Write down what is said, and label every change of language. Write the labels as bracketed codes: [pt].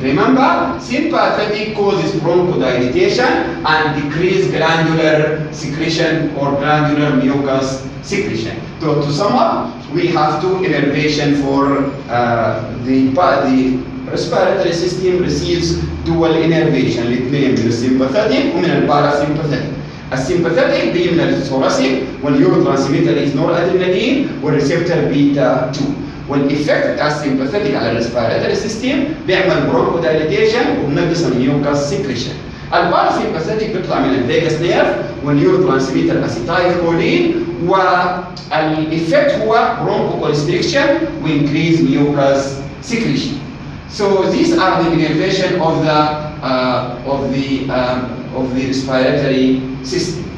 [en] Remember, sympathetic causes bronchodilation and decreased glandular secretion or glandular mucus secretion. So to sum up, we have two innervation for the respiratory system receives dual innervation [ar] الاثنين من السيمباثيك ومن الباراسيمباثيك. السيمباثيك بيجي من الثوراسيك والنيوروترانسميتر [en] is noradrenaline [ar] والريسبتور بيتا 2. والإفكت بتاع السيمباثيك على الريسبيراتوري سيستم بيعمل برونكودايليتيشن وبنقص الميوكاس سكريشن. الباراسيمباثيك بيطلع من الفيجاس نيرف والنيوروترانسميتر اسيتايلكولين والإفكت هو برونكوكونستريكشن وانكريز ميوكاس secretion. [en] So these are the innervation of the respiratory system.